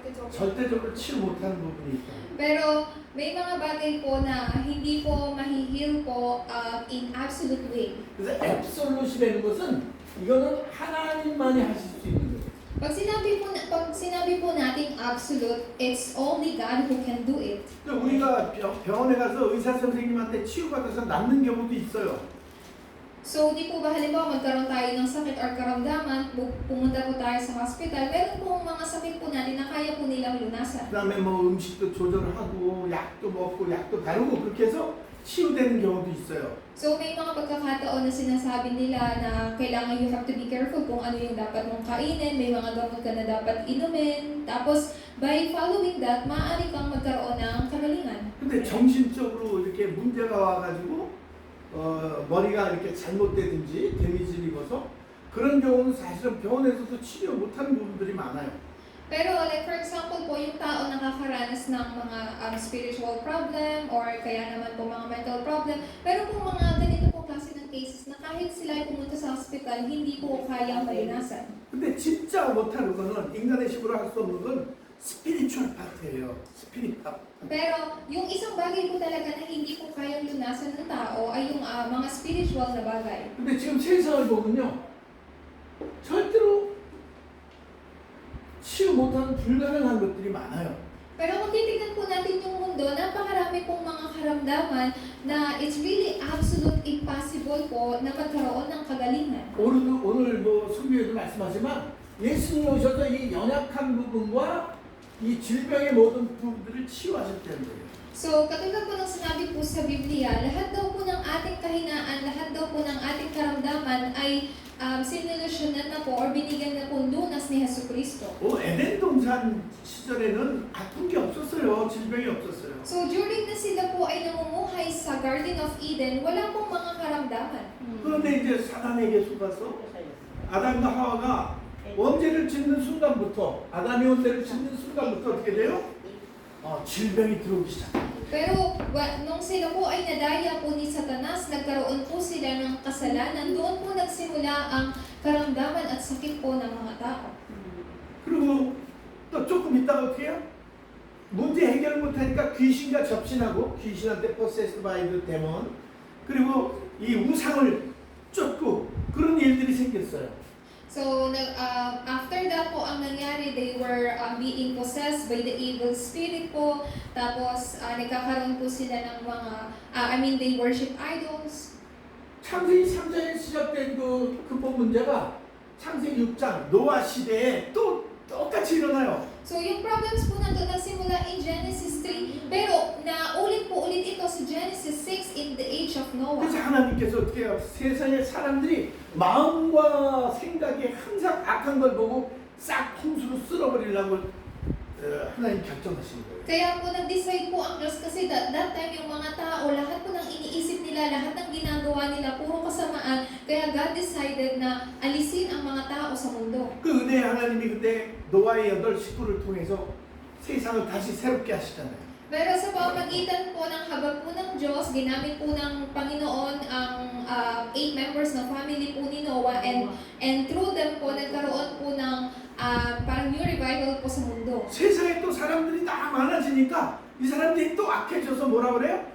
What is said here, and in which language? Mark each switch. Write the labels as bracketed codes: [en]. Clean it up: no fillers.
[ko] 절대적으로 치유 못하는 부분이 있다. [tl] Pero may mga bagay po na hindi po mahihil po [en] in absolute way. [ko] 그래서 앱솔루시라는 것은 이거는 하나님만이 하실 수 있는 거예요. [tl] Pag sinabi po nating [en] absolute, it's only God who can do it. [ko] 근데 우리가 병원에 가서 의사 선생님한테 치유받아서 낫는 경우도 있어요. [tl] So, di po ba halimbawa magkaroon tayo ng sakit or karamdaman, pumunta po tayo sa hospital, meron pong mga sakit po natin na kaya po nilang lunasan. [ko] 그다음에 뭐 음식도 조절하고 약도 먹고 약도 바르고 그렇게 해서 치유되는 경우도 있어요. [tl] So, may mga pagkakataon na sinasabi nila na kailangan [en] you have to be careful [tl] kung ano yung dapat mong kainin, may mga gamot ka na dapat inumin, tapos [en] by following that, [tl] maaari kang magkaroon ng kagalingan. [ko] 근데 정신적으로 이렇게 문제가 와가지고 머리가 이렇게 잘못되든지 데미지를 입어서 그런 경우는 사실은 병원에서도 치료 못하는 부분들이 많아요. [tl] Pero [en] like for example [tl] po, yung tao nakakaranas ng mga spiritual problem or kaya naman po mga mental problem, pero po mga ganito po klase ng cases na kahit sila ay pumunta sa hospital, hindi po kayang malunasan. [ko] 근데 진짜 못하는 거는 인간의 힘으로 할 수 없는 건 스피리추얼 파트예요. 스피릿 파트. [tl] Pero yung isang bagay po talaga na hindi po kayang lunasan ng tao ay yung mga spiritual na bagay. [ko] 근데 지금 세상을 보면요, 절대로 치유 못하는 불가능한 것들이 많아요. [tl] Pero kung titignan po natin yung mundo, napakarami pong mga karamdaman na [en] it's really absolute impossible [tl] po na magkaroon ng kagalingan. [ko] 오늘 뭐 설교에도 말씀하지만 예수님 오셔서 이 연약한 부분과 이 질병의 모든 부분들을 치유하셨다는 거예요. [tl] So, katulad po ng sinabi po sa Biblia, lahat daw po ng ating kahinaan, lahat daw po ng ating karamdaman ay sinilusyonan na po or binigyan na po lunas ni Jesucristo. [ko] 에덴 동산 시절에는 아픈 게 없었어요. 질병이 없었어요. [tl] So, during na sila po ay namumuhay sa Garden of Eden, wala pong mga karamdaman. [ko] 그런데 이제 사단에게 속아서 아담과 하와가 원죄를 짓는 순간부터 아담이 원죄를 짓는 순간부터 어떻게 돼요? 질병이 들어오기 시작합니다. [tl] Pero nung sila po ay nadaya po ni Satanas, nagkaroon po sila ng kasalanan, doon po nagsimula ang karamdaman at sakit po ng mga tao. [ko] 그리고 또 조금 있다가 어떻게 해요? 문제 해결을 못하니까 귀신과 접신하고 귀신한테 [en] possessed by the demon [ko] 그리고 이 우상을 쫓고 그런 일들이 생겼어요. [en] So, after that [tl] po ang nangyari, [en] they were being possessed by the evil spirit po. [tl] Tapos, nagkakaroon po sila ng mga, [en] they worship idols. [ko] 창세기 3장에 시작된 그 근본 문제가 창세기 6장 노아 시대에 또 똑같이 일어나요. [tl] So, yung problems po nandun nagsimula in Genesis 3, pero naulit po ulit ito sa Genesis 6 [en] in the age of Noah. [ko] 그래서 하나님께서 어떻게 해요? 세상의 사람들이 마음과 생각이 항상 악한 걸 보고 싹 통수로 쓸어버리려고 하나님 결정하신 거예요. [tl] Kaya po nag-decide po ang Diyos kasi that time yung mga tao, lahat po ng iniisip nila, lahat ng ginagawa nila, puro kasamaan. Kaya God decided na alisin ang mga tao sa mundo. [ko] 그 은혜 하나님이 그때 노아의 8 식구를 통해서 세상을 다시 새롭게 하시잖아요. [tl] Pero sa pamamagitan po ng habag po ng Diyos, ginamit po ng Panginoon ang 8 members ng family po ni Noah [en] and through them [tl] po nagkaroon po ng parang new revival po sa mundo. [ko] 세상에 또 사람들이 다 많아지니까 이 사람들이 또 악해져서 뭐라 그래요?